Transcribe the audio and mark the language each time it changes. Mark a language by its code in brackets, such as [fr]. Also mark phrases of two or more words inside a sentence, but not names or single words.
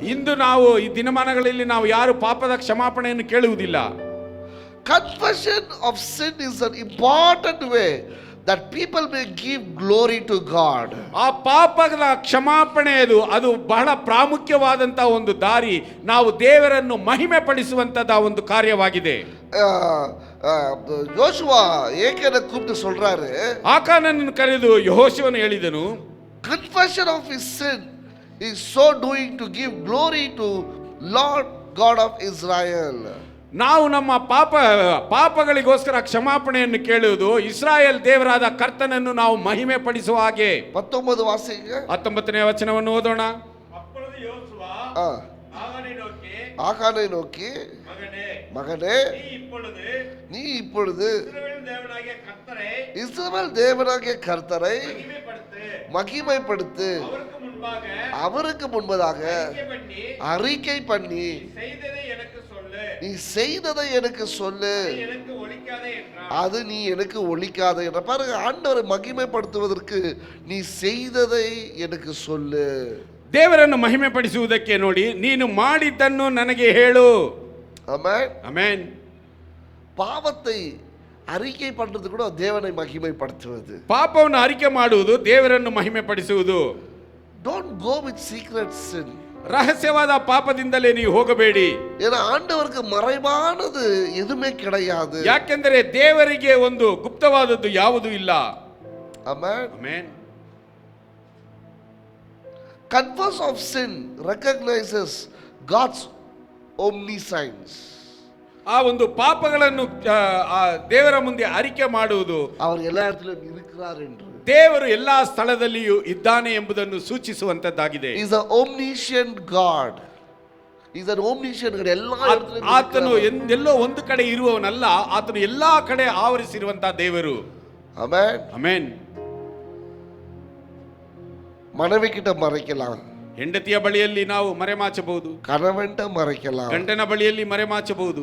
[kn] ಇಂದು ನಾವು ಈ ದಿನಮಾನಗಳಲ್ಲಿ ನಾವು ಯಾರು ಪಾಪದ ಕ್ಷಮಾಪಣೆಯನ್ನು ಕೇಳುವುದಿಲ್ಲ. [en] Confession of sin is an important way that people may give glory to God. [kn] ಆ ಪಾಪದ ಕ್ಷಮಾಪಣೆ ಅದು ಬಹಳ ಪ್ರಾಮುಖ್ಯವಾದಂತಹ ಒಂದು ದಾರಿ, ನಾವು ದೇವರನ್ನು ಮಹಿಮೆ ಪಡಿಸುವಂತದ ಒಂದು ಕಾರ್ಯವಾಗಿದೆ. [ta] யோசுவா ஏகேனை கூப்பிட்டு சொல்றாரு, [kn] ಆಕಾನನನ್ನು ಕರೆದು ಯೆಹೋಶುವನು ಹೇಳಿದನು, [en] confession of his sin is so doing to give glory to Lord God of Israel. [kn] ನಾವು ನಮ್ಮ ಪಾಪಗಳಿಗೋಸ್ಕರ ಕ್ಷಮಾಪಣೆಯನ್ನು ಕೇಳುವುದು ಇಸ್ರಾಯೇಲ್ ದೇವರಾದ ಕರ್ತನನ್ನು ನಾವು ಮಹಿಮೆ ಪಡಿಸುವ ಹಾಗೆ. 19 ವಾಸಿಗೆ 19ನೇ ವಚನವನ್ನು ಓದೋಣ. [ta] ஆகானை நோக்கி, மகனே, நீ இப்பொழுது இஸ்ரவேல் தேவனாகிய கர்த்தரை மகிமைப்படுத்து, அவருக்கு முன்பதாக அறிக்கை பண்ணி நீ செய்ததை எனக்கு சொல்லு, அது நீ எனக்கு ஒளிக்காதே என்ற. பாருங்க, ஆண்டவரை மகிமைப்படுத்துவதற்கு நீ செய்ததை எனக்கு சொல்லு. [kn] ದೇವರನ್ನು ಮಹಿಮೆ ಪಡಿಸುವುದಕ್ಕೆ ನೋಡಿ, ನೀನು ಮಾಡಿದ್ದನ್ನು ನನಗೆ ಹೇಳು. [ta] ஆமென். [kn] ಆಮೆನ್. [ta] பாவத்தை அறிக்கை பண்றது கூட தேவனை மகிமைப்படுத்துவது. [kn] ಪಾಪವನ್ನು ಅರಿಕೆ ಮಾಡುವುದು ದೇವರನ್ನು ಮಹಿಮೆ ಪಡಿಸುವುದು. [en] Don't go with secret sin. [kn] ರಹಸ್ಯವಾದ ಪಾಪದಿಂದಲೇ ನೀವು ಹೋಗಬೇಡಿ. [ta] ஏன்னா ஆண்டவருக்கு மறைவானது எதுவுமே கிடையாது. [kn] ಯಾಕೆಂದರೆ ದೇವರಿಗೆ ಒಂದು ಗುಪ್ತವಾದದ್ದು ಯಾವುದೂ ಇಲ್ಲ. [ta] ஆமென். [kn] ಆಮೆನ್. [en] Confess of sin recognizes God's omniscience. [kn] ಆ ಒಂದು ಪಾಪಗಳನ್ನು ದೇವರ ಮುಂದೆ ಅರಿಕೆ ಮಾಡುವುದು [ta] அவர் எல்லா இடத்திலும் இருக்கிறார் என்று. [kn] ದೇವರು ಎಲ್ಲಾ ಸ್ಥಳದಲ್ಲಿಯೂ ಇದ್ದಾನೆ ಎಂಬುದನ್ನು ಸೂಚಿಸುವಂತದ್ದಾಗಿದೆ. [en] He is an omniscient God. He is an omniscient God. [ta] எல்லா இடத்திலும் [kn] ಆತನು ಎಲ್ಲೋ ಒಂದು ಕಡೆ ಇರುವವನಲ್ಲ, ಆತನು ಎಲ್ಲಾ ಕಡೆ ಆವರಿಸಿರುವಂತಹ ದೇವರು. ಆಮೆನ್. ಆಮೆನ್. [ta] மனைவி கிட்ட மறைக்கலாம், [kn] ಹೆಂಡತಿಯ ಬಳಿಯಲ್ಲಿ ನಾವು ಮರೆಮಾಚಬಹುದು, [ta] கணவன்ட்ட மறைக்கலாம், [kn] ಗಂಡನ ಬಳಿಯಲ್ಲಿ ಮರೆಮಾಚಬಹುದು,